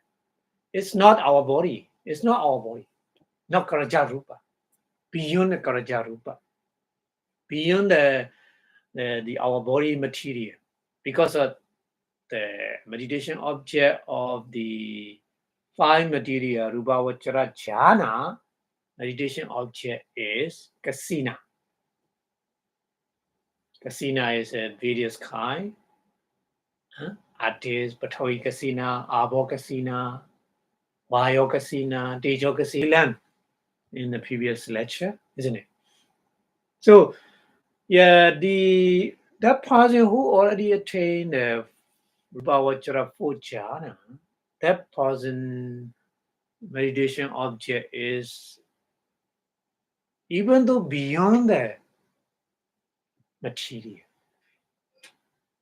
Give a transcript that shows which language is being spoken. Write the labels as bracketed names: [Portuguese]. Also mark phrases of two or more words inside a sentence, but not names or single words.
[English] It's not our body. It's not our body. Not karajarupa. Beyond the karajarupa. Beyond the our body material. Because of the meditation object of the five material [Pali] rupa vachara jhana, [English] meditation object is kasina. Kasina is a various kind. [Pali] Atis, Patoi kasina, Abo kasina, Vayo kasina, Tejo kasina [English] in the previous lecture, isn't it? So, yeah, that person who already attained the Rupavachara four jhana, that person meditation object is even though beyond the material.